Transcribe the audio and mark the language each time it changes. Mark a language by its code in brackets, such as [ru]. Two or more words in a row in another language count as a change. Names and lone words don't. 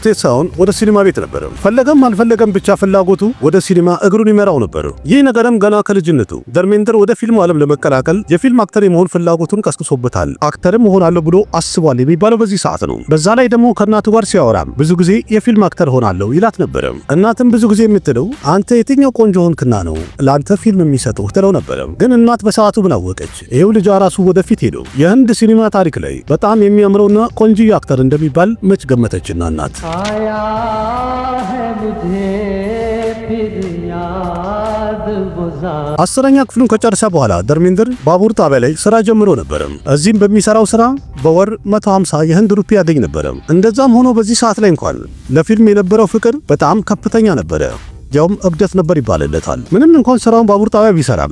[am] ቤት ሳይሆን ወደ ሲኒማ ቤት ነበር። ፈለገም አልፈለገም ብቻ ፍላጎቱ ወደ ሲኒማ እግሩን ይመራው ነበር። ይህ ነገርም ገና ከልጅነቱ ደርሜንድር ወደ ፊልሙ ዓለም ለመቀላቀል የፊልም አክተር የመሆን ፍላጎቱን ቀስቅሶበታል። አክተርም መሆን አለው ብሎ አስቧል የሚባለው በዚህ ሰዓት ነው። በዛ ላይ ደግሞ ከእናቱ ጋር ሲያወራም ብዙ ጊዜ የፊልም አክተር ሆናለሁ ይላት ነበር። እናትም ብዙ ጊዜ የምትለው አንተ የትኛው ቆንጆ ሆንክና ነው ለአንተ ፊልም የሚሰጡህ ትለው ነበር። ግን እናት በሰዓቱ ምን አወቀች? ይሄው ልጇ ራሱ ወደፊት ሄዶ የህንድ ሲኒማ ታሪክ ላይ በጣም የሚያምረውና ቆንጆ አክተር እንደሚባል መች ገመተችና እናት [hi] आया है मुझे फिर याद गुज़ा [am] 10ኛ ክፍሉን ከጨረሰ በኋላ ደርሜንድር ባቡር ጣቢያ ላይ ስራ ጀምሮ ነበር። እዚህም በሚሰራው ስራ በወር 150 የህንድ ሩፒ ያገኝ ነበር። እንደዛም ሆኖ በዚህ ሰዓት ላይ እንኳን ለፊልም የነበረው ፍቅር በጣም ከፍተኛ ነበር። ያውም እብደት ነበር ይባልለታል። ምንም እንኳን ስራውን ባቡር ጣቢያ ቢሰራም